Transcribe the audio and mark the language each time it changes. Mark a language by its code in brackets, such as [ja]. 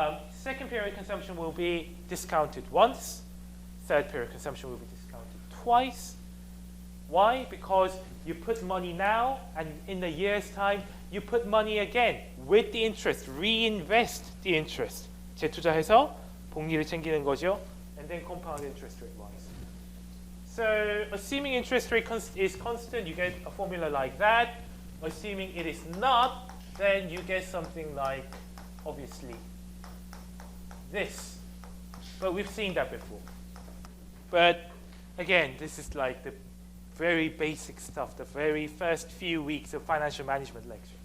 [en] Second period consumption will be discounted once. Third period consumption will be discounted twice. Why? Because you put money now, and in a year's time, you put money again with the interest, reinvest the interest. [ko] 재투자해서 복리를 챙기는 거죠. [en] And then compound interest rate wise. So assuming interest rate is constant, you get a formula like that. Assuming it is not, then you get something like, obviously, this. But we've seen that before. But again, this is like the very basic stuff, the very first few weeks of financial management lecture.